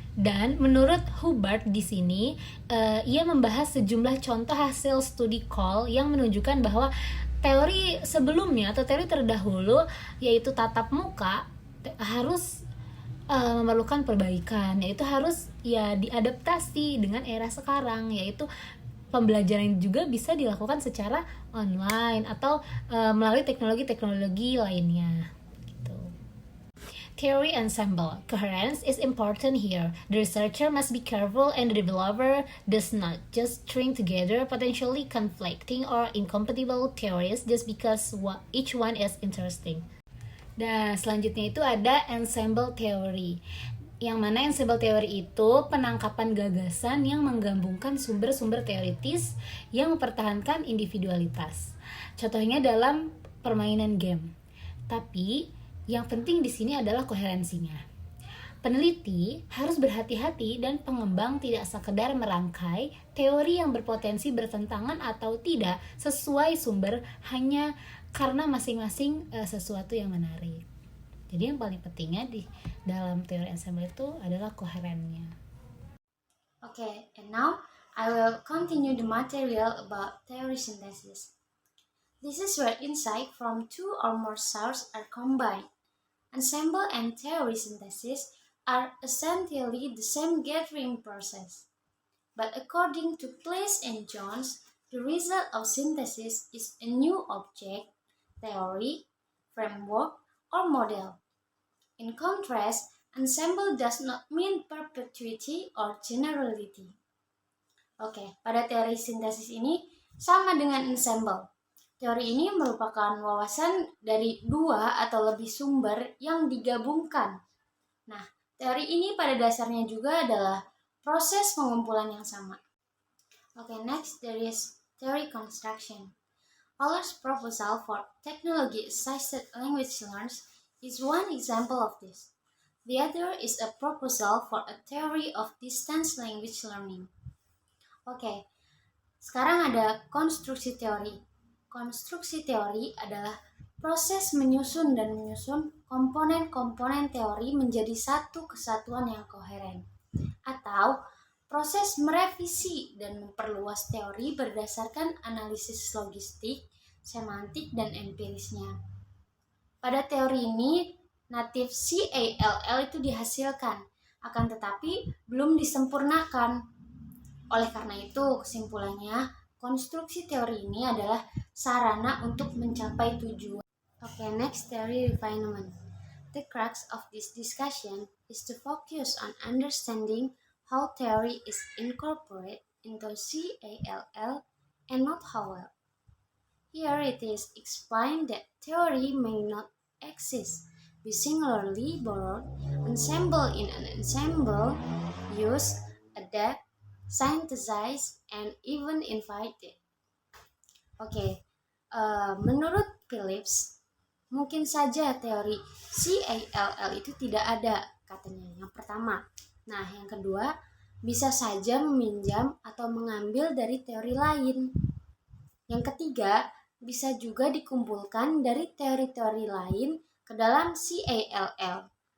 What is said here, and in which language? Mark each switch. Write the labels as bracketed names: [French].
[Indonesian] Dan menurut Hubbard di sini, ia membahas sejumlah contoh hasil studi Cole yang menunjukkan bahwa teori sebelumnya atau teori terdahulu yaitu tatap muka harus memerlukan perbaikan, yaitu harus ya diadaptasi dengan era sekarang, yaitu pembelajaran juga bisa dilakukan secara online atau melalui teknologi-teknologi lainnya. [English] Gitu. Theory ensemble. Coherence is important here. The researcher must be careful and the developer does not just string together potentially conflicting or incompatible theories just because each one is interesting. [Indonesian] Dan selanjutnya itu ada ensemble theory. Yang mana ensemble teori itu penangkapan gagasan yang menggabungkan sumber-sumber teoritis yang mempertahankan individualitas. Contohnya dalam permainan game. Tapi yang penting di sini adalah koherensinya. Peneliti harus berhati-hati dan pengembang tidak sekedar merangkai teori yang berpotensi bertentangan atau tidak sesuai sumber hanya karena masing-masing sesuatu yang menarik. Jadi yang paling pentingnya di dalam teori ensemble itu adalah koherennya. [English] Okay, and now I will continue the material about theory synthesis. This is where insight from two or more sources are combined. Ensemble and theory synthesis are essentially the same gathering process. But according to Place and Jones, the result of synthesis is a new object, theory, framework, or model. In contrast, ensemble does not mean perpetuity or generality. [Indonesian] Oke, pada teori sintesis ini sama dengan ensemble. Teori ini merupakan wawasan dari dua atau lebih sumber yang digabungkan. Nah, teori ini pada dasarnya juga adalah proses pengumpulan yang sama. [English] Oke, next there is theory construction. Euler's proposal for technology-assisted language learners is one example of this. The other is a proposal for a theory of distance language learning. [Indonesian] Oke, sekarang ada konstruksi teori. Konstruksi teori adalah proses menyusun komponen-komponen teori menjadi satu kesatuan yang koheren. Atau proses merevisi dan memperluas teori berdasarkan analisis logistik, semantik, dan empirisnya. Pada teori ini, natif CALL itu dihasilkan, akan tetapi belum disempurnakan. Oleh karena itu, kesimpulannya, konstruksi teori ini adalah sarana untuk mencapai tujuan. [English] Okay, next theory refinement. The crux of this discussion is to focus on understanding how theory is incorporated into CALL and not how well. Here it is explained that theory may not exist, be singularly borrowed, ensemble in an ensemble, use, adapt, synthesize, and even invited. [Indonesian] Oke, menurut Phillips, mungkin saja teori CALL itu tidak ada, katanya. Yang pertama. Nah, yang kedua, bisa saja meminjam atau mengambil dari teori lain. Yang ketiga, bisa juga dikumpulkan dari teori-teori lain ke dalam CALL.